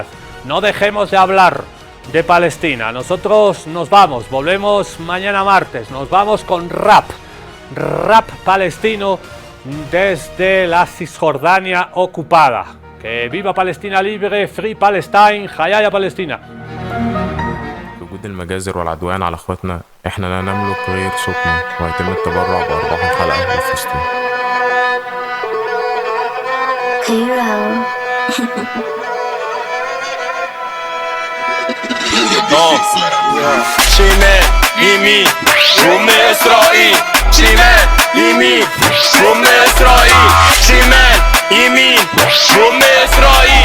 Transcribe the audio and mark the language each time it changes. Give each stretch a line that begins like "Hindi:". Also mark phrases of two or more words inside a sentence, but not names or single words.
Spanish: No dejemos de hablar de Palestina. Nosotros nos vamos, volvemos mañana martes, nos vamos con rap palestino desde la Cisjordania ocupada. Que viva Palestina libre,
English: Free Palestine,
Spanish: Hayaya Palestina.
Arabic: وجود المجازر والعدوان على اخواتنا احنا لا نملك غير صوتنا ويتم التبرع بارباح الحلقه لفلسطين. شمال يمين شوم إسرائيل شمال يمين شوم إسرائيل شمال يمين شوم إسرائيل